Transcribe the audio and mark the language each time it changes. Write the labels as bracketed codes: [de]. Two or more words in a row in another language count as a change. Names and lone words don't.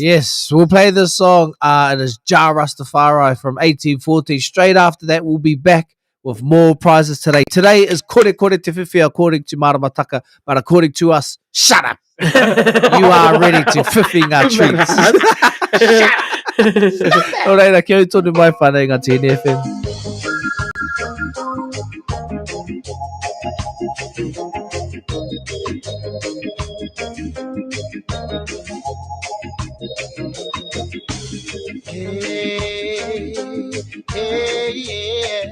[en] Yes, we'll play this song. It is Ja Rastafari from 1840. Straight after that, we'll be back with more prizes today. Today is Kore Te Whiwhi according to Maramataka, but according to us, shut up. You are ready to whiffing our treats. Alright, [mi] kia ora tonu mai whanau ngā Tēnei FM. [en] Hey, yeah.